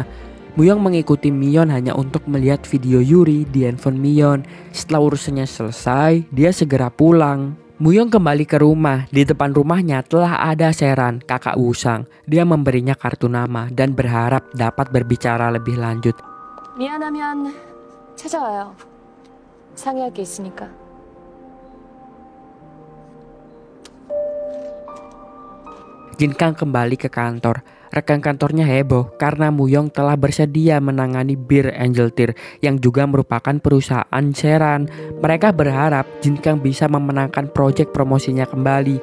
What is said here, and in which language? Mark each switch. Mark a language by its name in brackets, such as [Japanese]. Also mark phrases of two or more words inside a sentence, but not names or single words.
[Indonesian] Muyong mengikuti Mion hanya untuk melihat video Yuri di handphone Mion. Setelah urusannya selesai, dia segera pulang. Muyong kembali ke rumah. Di depan rumahnya telah ada Seran, kakak Wusang. Dia memberinya kartu nama dan berharap dapat berbicara lebih lanjut. [Korean] 미안하면 찾아와요. 상의할 게 있으니까. [Indonesian] Jin Kang kembali ke kantor. Rekan kantornya heboh karena Muyong telah bersedia menangani Bir Angel Tear yang juga merupakan perusahaan Seran. Mereka berharap Jin Kang bisa memenangkan proyek promosinya kembali.